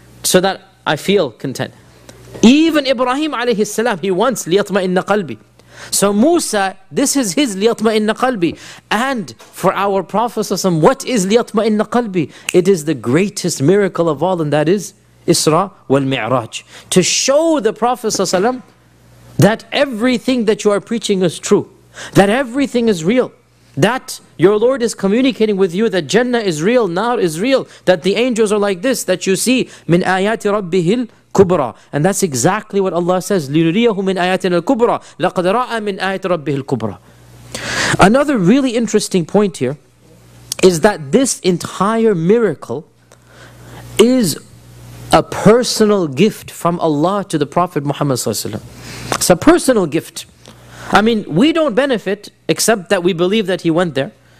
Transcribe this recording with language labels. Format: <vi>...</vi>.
<en>So that I feel content. Even Ibrahim alayhi salam, he wants</en> <ar>لِيَطْمَئِنَّ قَلْبِ</ar> <en>So Musa, this is his لِيَطْمَئِنَّ قَلْبِ And for our Prophet, what is لِيَطْمَئِنَّ قَلْبِ It is the greatest miracle of all, and that is Isra wal-Mi'raj. To show the Prophet that everything that you are preaching is true. That everything is real. That your Lord is communicating with you that Jannah is real, Nar is real. That the angels are like this, that you see.</en> <ar>مِنْ آيَاتِ رَبِّهِ kubra.</ar> <en>And that's exactly what Allah says,</en> <ar>لِنُرِيَهُ مِنْ آيَاتِنَا الْكُبْرَى لَقَدْ رَأَى مِنْ آيَاتِ رَبِّهِ الْكُبْرَى.</ar> <en>Another really interesting point here is that this entire miracle is a personal gift from Allah to the Prophet Muhammad sallallahu alaihi wasallam. It's a personal gift. I mean, we don't benefit except that we believe that he went there.</en>